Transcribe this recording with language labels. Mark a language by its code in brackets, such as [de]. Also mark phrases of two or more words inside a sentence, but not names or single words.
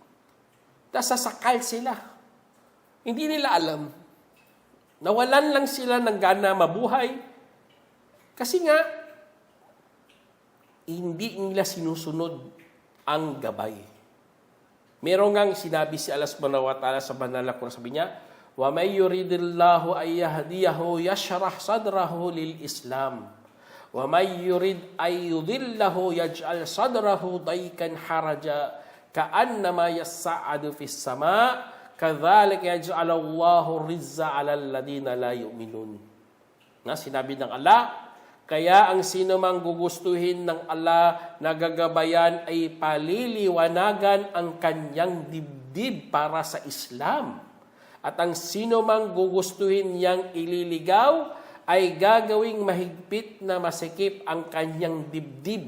[tl] Nasasakal sila. Hindi nila alam. Nawalan lang sila ng gana mabuhay. Kasi nga, hindi nila sinusunod ang gabay. Meron ngang sinabi si Allah [ar] سبحانه وتعالى [tl] sa banal na Quran, sabi niya, [ar] وَمَنْ يُرِدِ اللَّهُ أَنْ يَهْدِيَهُ يَشْرَحْ صَدْرَهُ لِلْإِسْلَامِ وَمَنْ يُرِدْ أَنْ يُضِلَّهُ يَجْعَلْ صَدْرَهُ ضَيْقًا حَرَجًا كَأَنَّمَا يَصَّعَّدُ فِي السَّمَاءِ كَذَلِكَ يَجْعَلُ اللَّهُ الرِّجْزَ عَلَى الَّذِينَ لَا يُؤْمِنُونَ. [tl] Sinabi ng Allah, kaya ang sino mang gugustuhin ng Allah na gagabayan ay paliliwanagan ang kanyang dibdib para sa Islam. At ang sino mang gugustuhin niyang ililigaw ay gagawing mahigpit na masikip ang kanyang dibdib.